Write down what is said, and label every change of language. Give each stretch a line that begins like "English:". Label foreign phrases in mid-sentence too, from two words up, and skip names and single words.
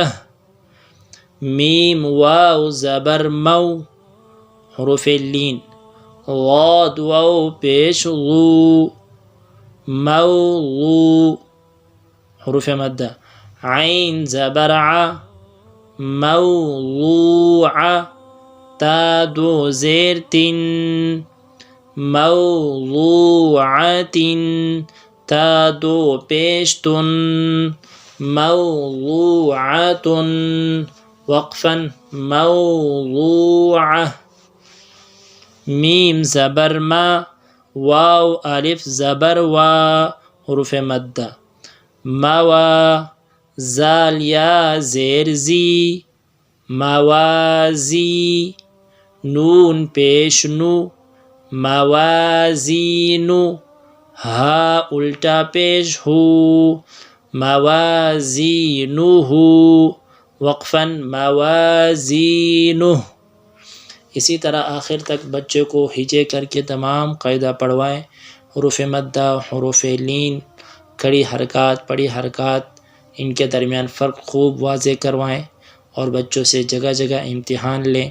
Urdu: میم واو زبر مو حروف لین، ضاد واو پیش غو، موضوع حروف مدہ، عین زبر ع، موضوعہ، تا دو زیر تن، موضوعۃ، تا دو پیش تن، موضوعۃ وقفا موضوعہ۔ میم زبر ما، واو الف زبر وا حروف مدہ، موا، زال یا زیر زی، موازی، نون پیش نو، موازین، ہا الٹا پیش ہو، موازینہ وقفا موازینہ۔ اسی طرح آخر تک بچے کو ہجے کر کے تمام قاعدہ پڑھوائیں۔ حروف مدہ، حروف لین، کھڑی حرکات، پڑی حرکات، ان کے درمیان فرق خوب واضح کروائیں اور بچوں سے جگہ جگہ امتحان لیں۔